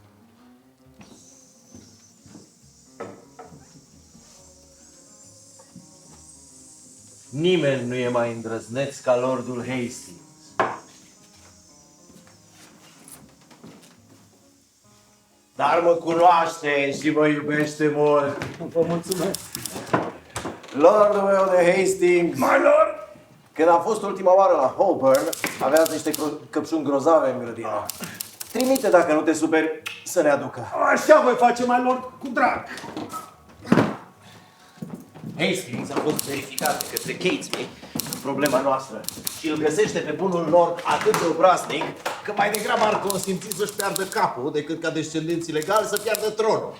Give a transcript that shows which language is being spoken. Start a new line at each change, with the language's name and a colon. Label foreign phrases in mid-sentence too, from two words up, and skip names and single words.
Romanian: Nimeni nu e mai îndrăzneț ca Lordul Hastings. Dar mă cunoaște și mă iubește mult. Vă mulțumesc. Lordul meu de Hastings.
English: My lord!
Romanian: Când am fost ultima oară la Holborn, aveați niște căpșuni grozave în grădină. Trimite, dacă nu te superi, să ne aducă. Așa voi face, mai lor, cu drag. Hastings a fost verificat de către Catesby în problema noastră și îl găsește pe bunul lord atât de obraznic că mai degrabă ar consimți să-și piardă capul decât ca descendenții legali să piardă tronul.